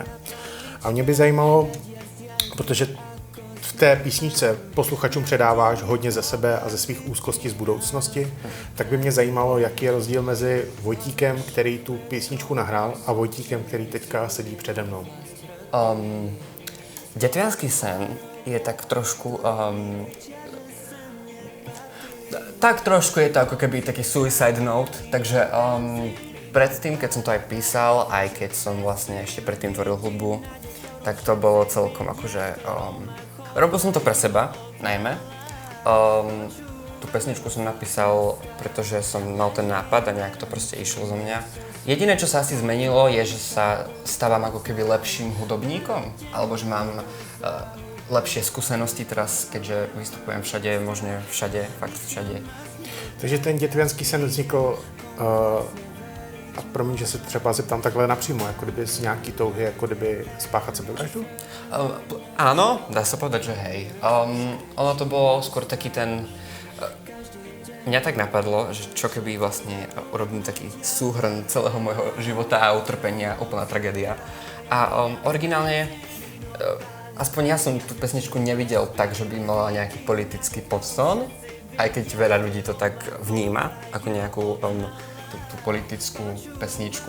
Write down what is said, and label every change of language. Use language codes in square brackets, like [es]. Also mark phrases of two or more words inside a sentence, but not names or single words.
[cs] A mě by zajímalo, protože v té písničce posluchačům předáváš hodně ze sebe a ze svých úzkostí z budoucnosti, tak by mě zajímalo, jaký je rozdíl mezi Vojtíkem, který tu písničku nahrál, a Vojtíkem, který teďka sedí přede mnou. [sk] Detviansky sen je tak trošku... tak trošku je to ako keby taký [en] suicide note, [sk] takže predtým, keď som to aj písal, aj keď som vlastne ešte predtým tvoril hudbu, tak to bolo celkom akože... robil som to pre seba, najmä. Tú pesničku som napísal, pretože som mal ten nápad a nejak to proste išlo zo mňa. Jediné, čo sa asi zmenilo, je, že sa stávam ako keby lepším hudobníkom, alebo že mám lepšie skúsenosti teraz, keďže vystupujem všade, možne všade, fakt všade. [cs] Takže ten dětvianský sen vznikl, a promiň, že se třeba zeptám takhle napřímo, jako kdyby z nějaký touhy, jako kdyby spáchat sebevraždu? [sk] Áno, dá sa povedať, že hej. Ono to bolo skôr taký ten... mňa tak napadlo, že čo keby vlastne urobím taký súhrn celého môjho života a utrpenia, úplná tragédia. A originálne, aspoň ja som tú pesničku nevidel tak, že by mala nejaký politický podstón, aj keď veľa ľudí to tak vníma, ako nejakú tú politickú pesničku.